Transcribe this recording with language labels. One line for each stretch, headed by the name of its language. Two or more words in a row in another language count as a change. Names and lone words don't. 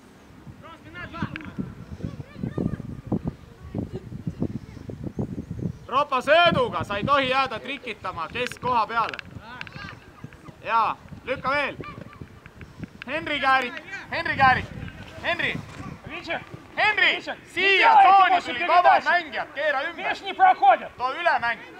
Estonian: Ropa sööduga, sa ei tohi jääda trikitama keskkoha peale. Jaa, lükka veel. Henri Käärik. Henri! Siia tsooni tuli vabad mängijad, keera ümber.
Russian: Видишь, не проходят.
Estonian: Too üle mäng.